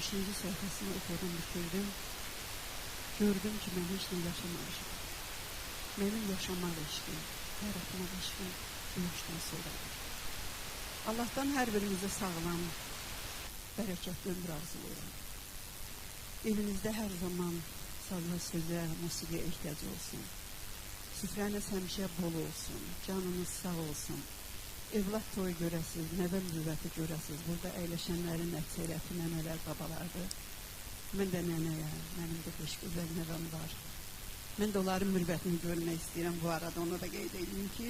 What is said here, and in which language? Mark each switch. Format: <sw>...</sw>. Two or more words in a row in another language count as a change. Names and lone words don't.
<tr>sayfasını okudum, bitirdim. Gördüm ki ben hiç ne yaşamamışım. Benim yaşamak eşkim, yaratmak eşkim ölüşten sonradır. Allah'tan her birimize sağlam, bereketli ömür arzulayıram. Evinizde her zaman sazla söze, musiqiye ihtiyac olsun.</tr> <az>Süfrəniz həmişə bol olsun, canınız sağ olsun. Evlat toyu görəsiz, nəvə mürvəti görəsiz. Burada əyləşənlərin əksəriyyəti nənələr, babalardır. Mən də nənəyəm, mənim də 5 gözəl nəvəm var. Mən də onların mürvətini görmək istəyirəm bu arada, onu da qeyd edeyim ki.</az>